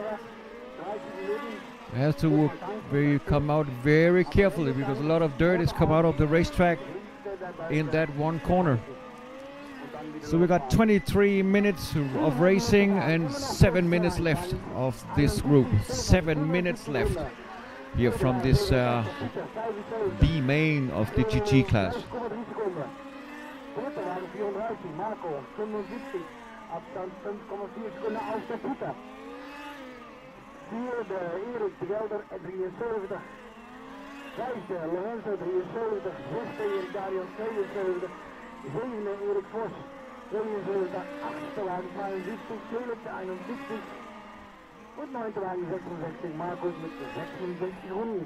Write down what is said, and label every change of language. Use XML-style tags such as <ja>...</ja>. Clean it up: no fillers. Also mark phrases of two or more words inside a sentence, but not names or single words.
<en>Has to come out very carefully because a lot of dirt has come out of the racetrack in that one corner. So we got 23 minutes of racing and 7 minutes left of this group. 7 minutes left here from this B main of the GT class.</en> <nl>Vijfde Lorenzo 73, zesde Darius 72, zevende Erik Vos 72, achtste wagen 72, tweede 71</nl> <de>und neunte wagen 66, Markus mit 66 Runden.</de>